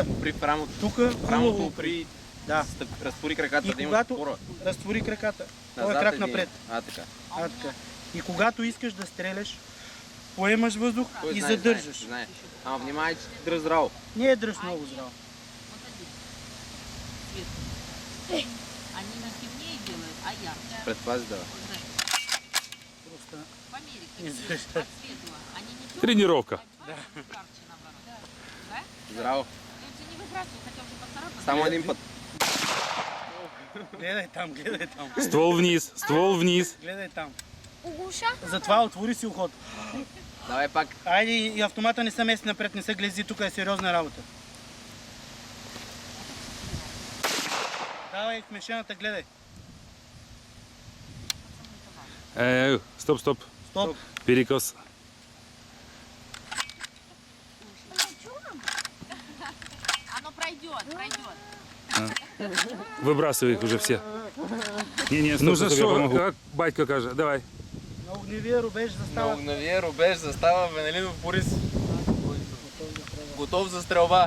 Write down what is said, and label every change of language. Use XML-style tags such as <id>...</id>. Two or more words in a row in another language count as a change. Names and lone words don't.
<bg>При рамото. Тука, хубаво. Да. Разтвори краката, И да имаш когато опора. разтвори краката, това е Назад крак един. напред. Така. Така. И когато искаш да стреляш, поемаш въздух Той и знае, задържаш. знае. Ама внимай, че дръж здраво. Не е дръж много здраво.</bg> <ru>Вот один. Цвет. Они не темнее делают, а ярче.</ru> <bg>Предпази да.</bg> <ru>Вот знаешь, Просто померить, не как знаю, цвет что. от светлого. Они не темные, Тренировка. а ярче наоборот. Да?</ru> <bg>Здраво.</bg> <ru>Ну, это не выбрасывай, хотя уже поцарапан.</ru> <bg>Само един път. гледай там.</bg> <ru>Ствол вниз.</ru> <bg>Гледай там. Оглуша? Затова отвори си уход. Давай пак. Айде и автомата не се мести напред, не се глези, тук е сериозна работа. Давай в мишената, гледай. Стоп. Стоп.</bg> <ru>Перекос. Оно пройдет. Выбрасывай их уже все. Не, стоп, Нужно стоп, я что, помогу. как батька каже, давай.</ru> <bg>На огневия рубеж На застава. огневия рубеж застава Венелинов Борис. Готов за стрелба.</bg>